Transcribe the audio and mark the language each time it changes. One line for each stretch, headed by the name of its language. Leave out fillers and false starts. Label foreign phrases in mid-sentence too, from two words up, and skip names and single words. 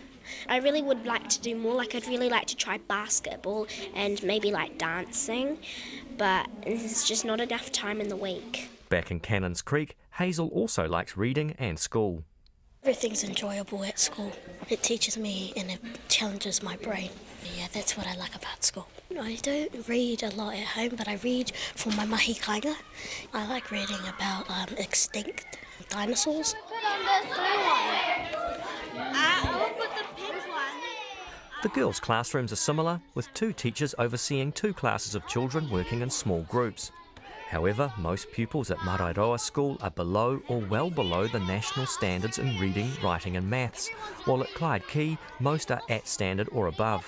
English: I really would like to do more, like I'd really like to try basketball and maybe like dancing, but there's just not enough time in the week. Back in Cannons Creek, Hazel also likes reading and school. Everything's enjoyable at school. It teaches me and it challenges my brain. Yeah, that's what I like about school. I don't read a lot at home, but I read for my
Māori: mahi kainga.
English: I like reading about extinct dinosaurs. The girls' classrooms are similar, with 2 teachers overseeing 2 classes of children working in small groups. However, most pupils at Marairoa School are below or well below the national standards in reading, writing and maths, while at Clyde Key most are at standard or above.